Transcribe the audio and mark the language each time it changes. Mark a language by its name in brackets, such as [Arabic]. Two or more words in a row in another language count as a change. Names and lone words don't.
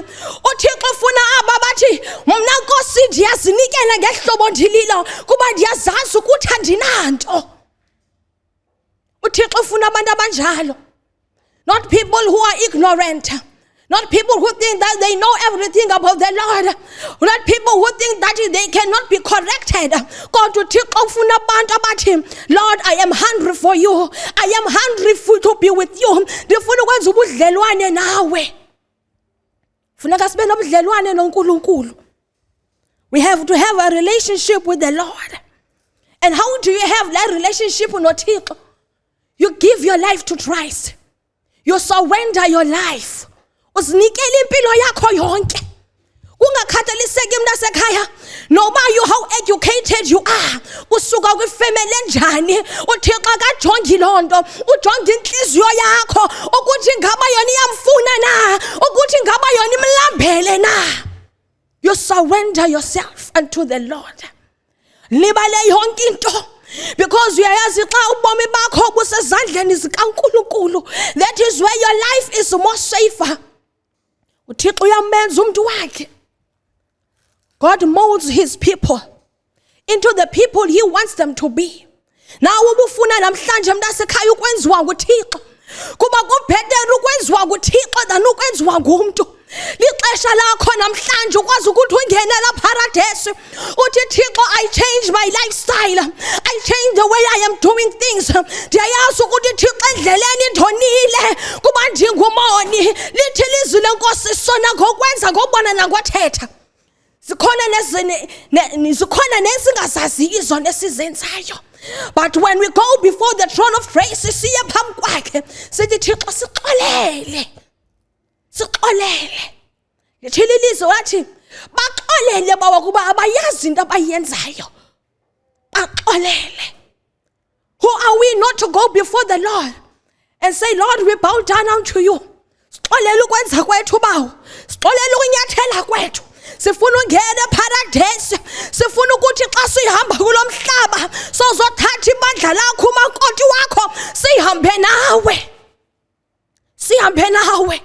[Xhosa] uThixo ufuna aba bathi mna Nkosi ndiyazinikela ngehlobo ndililo kuba ndiyazazi ukuthi andinanto. uThixo ufuna abantu abanjalo, [English] not people who are ignorant, Not people who think that they know everything about the Lord. Not people who think that they cannot be corrected. God to take off about him. Lord, I am hungry for you. I am hungry to be with you. [Xhosa] Ndifuna ukwenza ubudlelwane nawe. Funeka sibe nobudlelwane noNkulunkulu. [English] We have to have a relationship with the Lord. And how do you have that relationship with noThixo? You give your life to Christ. You surrender your life. [Xhosa] Uzinikele impilo yakho yonke. Ungakhathaliseki mnasekhaya. [English] No matter you how educated you are. [Xhosa] Usuka kwifamily enjani. uThixo akajongi lonto. Ujonga inhliziyo yakho. Ukuthi ngaba yona iyamfuna na. Ukuthi ngaba yona imlambele na. [English] You surrender yourself unto the Lord. [Xhosa] Libale yonke into. Because uyayazi xa ubomi bakho busezandleni zikaNkulunkulu. [English] That is where your life is more safer. [Xhosa] uThixo uyamenza umuntu wakhe. [English] God molds his people into the people he wants them to be. [Xhosa] Now ubufuna namhlanje mntasekhaya ukwenziwa nguThixo. Kuba kubhetele ukwenziwa nguThixo than ukwenziwa ngumuntu. Lixesha lakho namhlanje ukwazi ukuthi ungene la paradise. Uthi Thixo, [English] I change my lifestyle. I change the way I am doing things. [Xhosa] Ndiyayazi ukuthi Thixo endleleni ndonile kuba ndingumoni. Lithi lizwi lenkosi sona ngokwenza ngobona nangothetha. Zikhona nezingazaziyo izona esizenzayo. [English] But when we go before the throne of grace, [Xhosa] siye phambi kwakhe sithi Thixo sixolele. Sixolele. Lithile ilizwi wathi baxolele bawa kuba abayazi into abayenzayo. Baxolele. [English] Who are we not to go before the Lord and say, Lord, we bow down unto you. [Xhosa] Sixolele ukwenza kwethu bawo. Sixolele ukunyathela kwethu. Sifuna ungena paradise. Sifuna ukuthi xa sihamba kulomhlaba sozothatha ibandla lakho umakoti wakho sihambe nawe. Sihambe nawe.